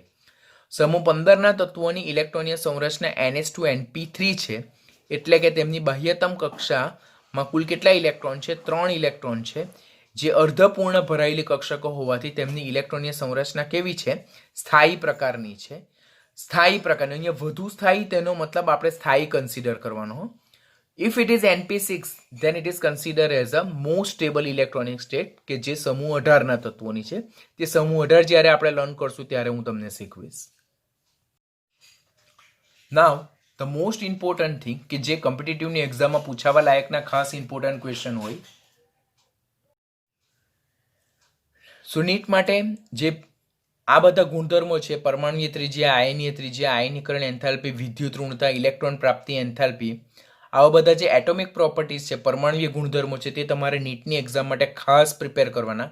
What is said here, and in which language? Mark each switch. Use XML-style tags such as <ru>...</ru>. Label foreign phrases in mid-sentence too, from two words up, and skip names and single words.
<gu>સમૂહ 15ના તત્વોની ઇલેક્ટ્રોનીય સંરચના ns2np3 છે, એટલે કે તેમની બાહ્યતમ કક્ષામાં કુલ કેટલા ઇલેક્ટ્રોન છે? 3 ઇલેક્ટ્રોન છે, જે અર્ધપૂર્ણ ભરાયેલી કક્ષકો હોવાથી તેમની ઇલેક્ટ્રોનીય સંરચના કેવી છે? સ્થાયી પ્રકારની છે. સ્થાયી પ્રકારની, અહીંયા વધુ સ્થાયી તેનો મતલબ આપણે સ્થાયી કન્સિડર કરવાનો.</gu> <en>If it is np6 then it is considered as a most stable electronic state,</en> <gu>કે જે સમૂહ 18ના તત્વોની છે. તે સમૂહ 18 જ્યારે આપણે લર્ન કરશું ત્યારે હું તમને શીખવીશ.</gu> <en>Now the most important thing</en> <gu>કે જે કોમ્પિટિટિવની એક્ઝામમાં પૂછાવા લાયકના ખાસ</gu> <en>important question</en> <gu>હોય. સો નીટ માટે જે આ બધા ગુણધર્મો છે, પરમાણુય ત્રિજ્યા, આયનીય ત્રિજ્યા, આયનીકરણ એન્થાલ્પી, વિદ્યુત ઋણતા, ઇલેક્ટ્રોન પ્રાપ્તિ એન્થાલ્પી, આવા બધા જે</gu> <en>atomic properties</en> <gu>છે, પરમાણુય ગુણધર્મો છે, તે તમારે નીટની એક્ઝામ માટે ખાસ પ્રિપેર કરવાના.</gu>